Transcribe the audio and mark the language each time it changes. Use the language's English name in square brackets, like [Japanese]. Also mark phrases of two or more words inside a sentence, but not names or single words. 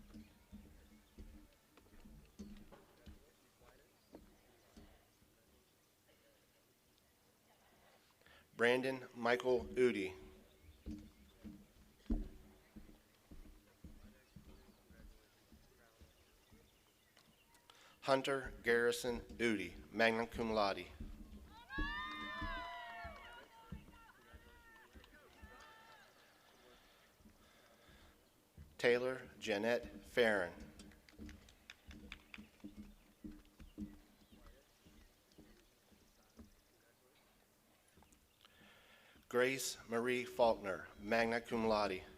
[English] Brandon Michael Udi. Hunter Garrison Udi, [Latin] magna cum laude. [English] Taylor Jeanette Farron. Grace Marie Faulkner, [Latin] magna cum laude.